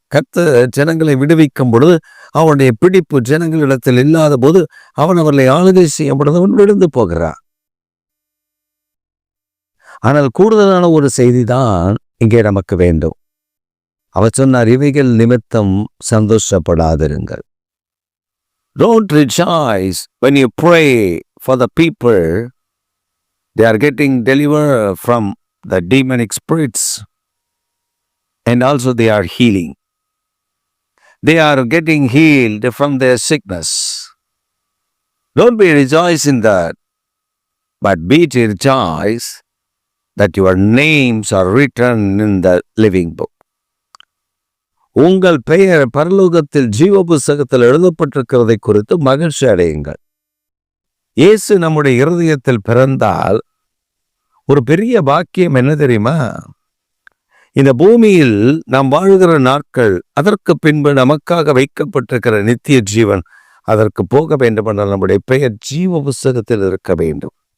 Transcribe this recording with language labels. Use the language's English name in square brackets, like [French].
[Tamil] கர்த்தர் ஜனங்களை விடுவிக்கும் பொழுது அவனுடைய பிடிப்பு ஜனங்களிடத்தில் இல்லாத போது அவன் அவர்களை ஆளுகை செய்யும் பொழுது அவன் விழுந்து போகிறான். ஆனால் கூடுதலான ஒரு செய்தி தான் இங்கே நமக்கு வேண்டும். அவர் சொன்னார், இவைகள் நிமித்தம் சந்தோஷப்படாதிருங்கள். [English] Don't rejoice when you pray for the people. They are getting delivered from the demonic spirits, and also they are healing. They are getting healed from their sickness. Don't be rejoicing that, but be to rejoice that your names are written in the living book. [Tamil] உங்கள் பெயர் பரலோகத்தில் ஜீவ புஸ்தகத்தில் எழுதப்பட்டிருக்கிறதை குறித்து மகிழ்ச்சி அடையுங்கள். இயேசு நம்முடைய இருதயத்தில் பிறந்தால் ஒரு பெரிய பாக்கியம் என்ன தெரியுமா? இந்த பூமியில் நாம் வாழ்கிற நாட்கள், அதற்கு பின்பு நமக்காக வைக்கப்பட்டிருக்கிற நித்திய ஜீவன், அதற்கு போக வேண்டுமென்றால் நம்முடைய பெயர் ஜீவ புஸ்தகத்தில் இருக்க வேண்டும்.